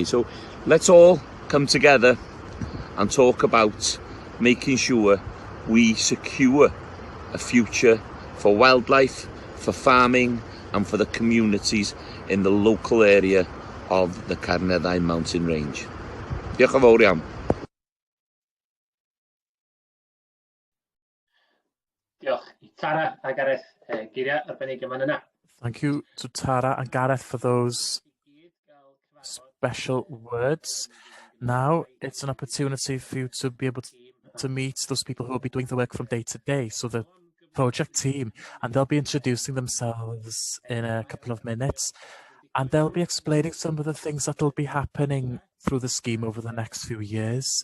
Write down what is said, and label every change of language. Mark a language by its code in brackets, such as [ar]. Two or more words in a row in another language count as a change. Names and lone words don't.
[en] So let's all come together and talk about making sure we secure a future for wildlife, for farming and for the communities in the local area of the Carneddau mountain range. [cy] Diolch yn fawr iawn. Diolch i Tara a Gareth, geiriau arbennig yma yna. [en] Thank you to Tara and Gareth for those special words. Now it's an opportunity for you to be able to meet those people who will be doing the work from day to day. So the project team, and they'll be introducing themselves in a couple of minutes, and they'll be explaining some of the things that will be happening through the scheme over the next few years.